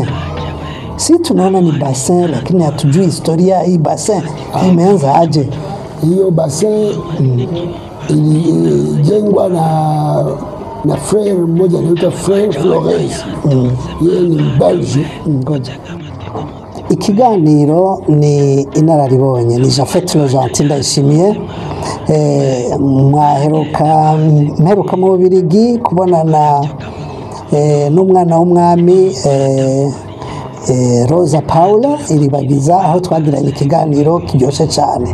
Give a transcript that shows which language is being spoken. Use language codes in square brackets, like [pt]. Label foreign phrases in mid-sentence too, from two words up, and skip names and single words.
[sw] Si tunaona ni Bassin, lakini hatujui historia hii Bassin imeanza aje. Hiyo Bassin ilijengwa na frère mmoja anaitwa Frère Flores. Yeye ni Belge. Ngoja. [rw] Ikiganiro ni inararibonye, ni Japhet Rogentin Ndayishimiye. Mperuka mu Bubiligi kubonana n'umwana w'umwami Rosa Paula Iribagiza, aho twagiranye ikiganiro kiryoshye cyane.